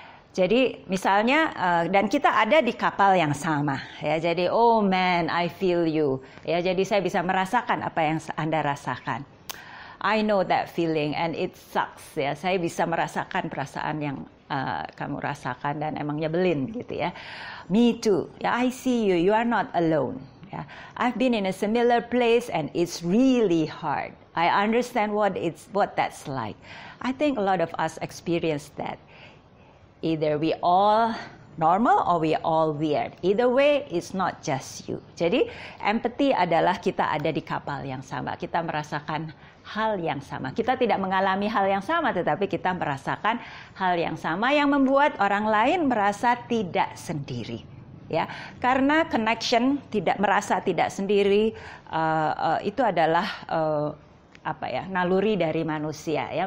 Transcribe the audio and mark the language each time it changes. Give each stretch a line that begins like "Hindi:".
Indonesian: Jadi misalnya dan kita ada di kapal yang sama, ya. Jadi
English: oh man, I feel you,
Indonesian: ya. Jadi saya bisa merasakan apa yang Anda rasakan.
English: I know that feeling and it sucks, ya.
Indonesian: Saya bisa merasakan perasaan yang kamu rasakan dan emang nyebelin gitu, ya.
English: Me too, ya. I see you, you are not alone, ya. I've been in a similar place and it's really hard. I understand what that's like. I think a lot of us experience that. Either we all normal or we all weird. Either way, it's not just you.
Indonesian: Jadi, empathy adalah kita ada di kapal yang sama. Kita merasakan hal yang sama. Kita tidak mengalami hal yang sama, tetapi kita merasakan hal yang sama yang membuat orang lain merasa tidak sendiri. Ya, karena connection, merasa tidak sendiri, itu adalah naluri dari manusia, ya.